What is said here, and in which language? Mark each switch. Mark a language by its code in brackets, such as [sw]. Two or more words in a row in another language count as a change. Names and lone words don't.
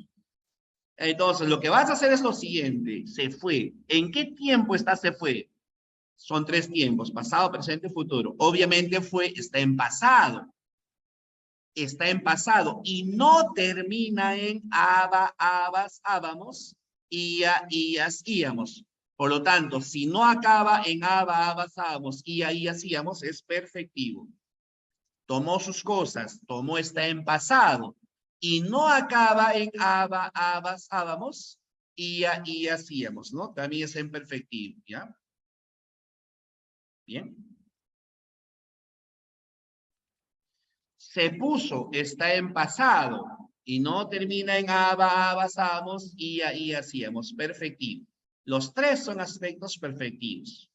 [es] Entonces, lo que vas a hacer es lo siguiente. Se fue. ¿En qué tiempo está se fue? Son 3 tiempos, pasado, presente, futuro. Obviamente está en pasado. Está en pasado y no termina en aba, abas, ábamos, ia, ias, íamos. Por lo tanto, si no acaba en aba, abas, ábamos, ia, ias, íamos, es perfectivo. Tomó sus cosas, tomó está en pasado y no acaba en aba, abas, ábamos, ia, ias, íamos, ¿no? También es en perfectivo, ¿ya? Bien. Se puso, está en pasado y no termina en aba, abasamos, ia, y hacíamos. Perfectivo. Los 3 son aspectos perfectivos.